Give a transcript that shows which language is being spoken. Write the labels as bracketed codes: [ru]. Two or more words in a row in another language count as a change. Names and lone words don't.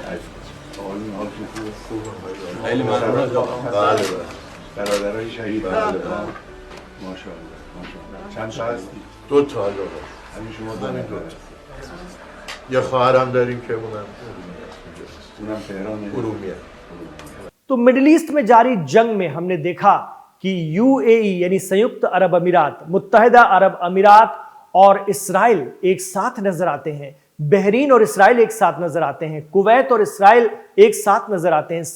[fa] حالتون خوبه؟ خیلی ممنون. بله برادرای شهید ماشاءالله ماشاءالله. چند تا هستی؟ 2 تا آقا. همین شما دو تا. یه خواهرم داریم که اونم تهران ارومیه. [hi] तो मिडिल ईस्ट में जारी जंग में हमने देखा कि यूएई यानी संयुक्त अरब अमीरात, मुत्तहिदा अरब अमीरात और इसराइल एक साथ नजर आते हैं। बहरीन और इसराइल एक साथ नजर आते हैं। कुवैत और इसराइल एक साथ नजर आते हैं।